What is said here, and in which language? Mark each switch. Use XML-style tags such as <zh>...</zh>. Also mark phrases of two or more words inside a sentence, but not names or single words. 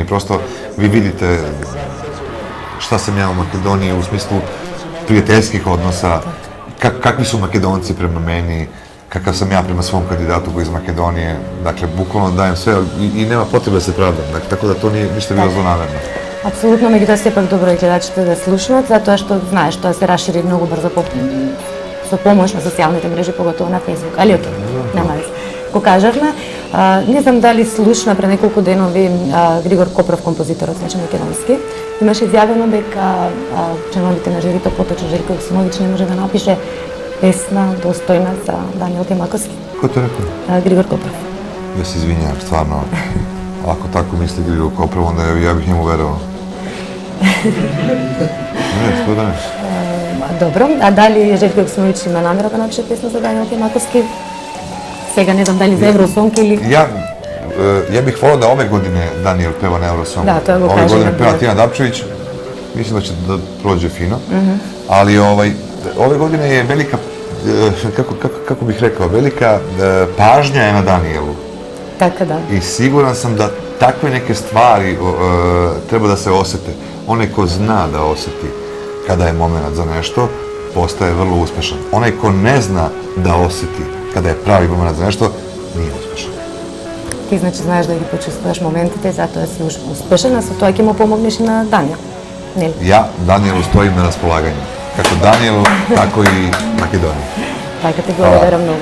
<sr>Prosto vi vidite šta sam ja u Makedoniji u smislu prijateljskih odnosa, kakvi su Makedonci prema meni, kakav sam ja prema svom kandidatu koji je iz Makedonije. Dakle, bukvalno dajem sve i nema potrebe da se pravdam. Tako da to nije ništa bilo zlonamerno.</sr> <mk>Апсолутно, меѓутоа сепак добро е гледачите да слушнат, затоа што знаеш, тоа се расшири многу брзо со помош на социјалните мрежи, поготово на Facebook. Али окей, нема веќе. Го кажавме, не знам дали слушна пред неколку денови Григор Копров, композиторот, значи македонски, имаше изјавено дека членовите на жирито, поточно Желјко Јоксимовиќ, не може да напише песна достојна за Даниел Кајмарковски. Кој те рекол? Григор Копров.</mk> <sr>Ja se izvinjam, stvarno. Ako tako misli Grigor Koprov, onda ja bih njemu verovao. Ne, što da ne?</sr> <mk>Добро, а дали Желјко Јоксимовиќ има намера да напише песна за Даниел Кајмарковски? Сега не знам дали за Евросонг или...</mk> <sr>Ja bih volao da ove godine Daniel peva na Eurosongu. Da, to je go kažem. Ove godine peva Tijana Dapčević, mislim da će da prođe fino, ali ove godine je velika, kako bih rekao, velika pažnja je na Danielu. Tako da. I siguran sam da takve neke stvari treba da se osete. Onaj ko zna da oseti kada je moment za nešto, postaje vrlo uspešan. Onaj ko ne zna da oseti kada je pravi moment za nešto, nije uspešan.</sr> <mk>Ти значи знаеш да ги почувствуваш моментите, затоа си успешен, а со тоа ќе му помогнеш и на Даниел. Нели?</mk> <sr>Ja Danielu stojim na raspolaganju. Kako Danielu, tako i Makedoniji.</sr> <mk>Така ти благодарам многу.</mk>